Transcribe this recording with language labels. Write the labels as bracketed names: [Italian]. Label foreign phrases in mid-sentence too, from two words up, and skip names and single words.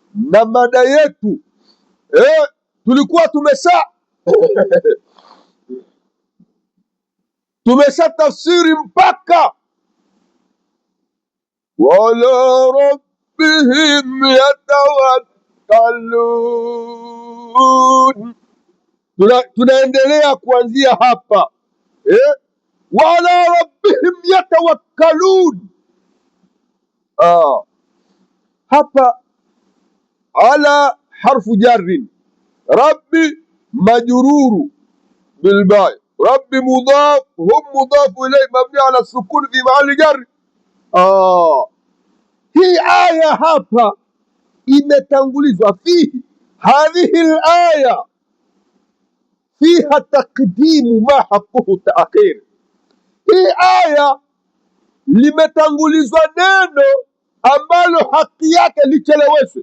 [Swahili] na mada yetu tulikuwa tumesha tafsiri mpaka [Arabic] وعلى ربهم يتوكلون. [Swahili] Tunaendelea kuanzia hapa [Arabic] وعلى ربهم يتوكلون. Hapa على حرف جر، رب مجرور بالباء، رب مضاف، هم مضاف إليه مبني على السكون في محل جر. [Swahili] Hii aya hapa imetangulizwa [Arabic] فيه هذه الآية فيها تقديم ما حقه التأخير. [Swahili] Hii aya limetangulizwa neno ambalo haki yake licheleweshwe.